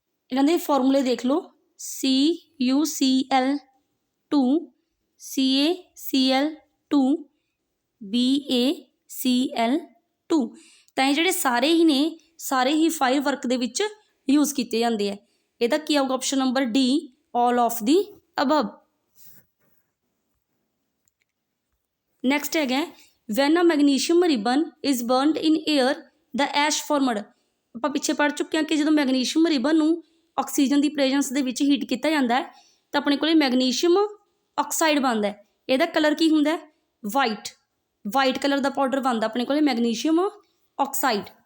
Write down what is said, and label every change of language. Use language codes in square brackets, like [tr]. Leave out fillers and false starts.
[pa] ਇਹਨਾਂ ਦੇ ਫਾਰਮੂਲੇ ਦੇਖ ਲਓ CuCl2 CaCl2 BaCl2। ਤਾਂ ਇਹ ਜਿਹੜੇ ਸਾਰੇ ਹੀ ਨੇ ਸਾਰੇ ਹੀ ਫਾਇਰ ਵਰਕ ਦੇ ਵਿੱਚ ਯੂਜ਼ ਕੀਤੇ ਜਾਂਦੇ ਆ। ਇਹਦਾ ਕੀ ਆਊਗਾ option number D [en] all of the above। [pa] Next ਹੈਗਾ [en] when a magnesium ribbon is burned in air the ash formed। [pa] ਆਪਾਂ ਪਿੱਛੇ ਪੜ੍ਹ ਚੁੱਕੇ ਹਾਂ ਕਿ ਜਦੋਂ ਮੈਗਨੀਸ਼ੀਅਮ ਰਿਬਨ ਨੂੰ ਆਕਸੀਜਨ ਦੀ ਪ੍ਰੈਜੈਂਸ ਦੇ ਵਿੱਚ ਹੀਟ ਕੀਤਾ ਜਾਂਦਾ ਹੈ ਤਾਂ ਆਪਣੇ ਕੋਲੇ ਮੈਗਨੀਸ਼ੀਅਮ ਆਕਸਾਈਡ ਬਣਦਾ ਹੈ। ਇਹਦਾ ਕਲਰ ਕੀ ਹੁੰਦਾ ਹੈ ਵਾਈਟ ਕਲਰ ਦਾ ਪਾਊਡਰ ਬਣਦਾ ਆਪਣੇ ਕੋਲੇ ਮੈਗਨੀਸ਼ੀਅਮ ਆਕਸਾਈਡ।